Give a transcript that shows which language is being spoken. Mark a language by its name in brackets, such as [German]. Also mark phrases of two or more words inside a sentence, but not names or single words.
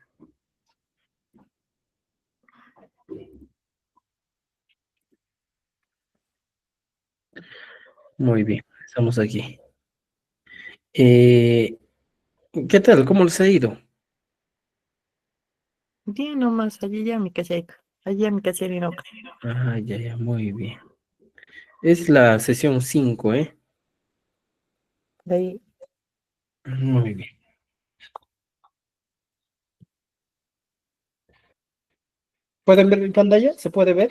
[Spanish] Muy bien, estamos aquí. Eh, ¿Qué tal? ¿Cómo les ha ido? Bien nomás, [Quechua] allillammi kachayka, allillammi kachirinoqa. [Spanish] Ya, muy bien. Es la sesión 5, ¿eh? Ahí, Muy bien. ¿Pueden ver mi pantalla? ¿Se puede ver?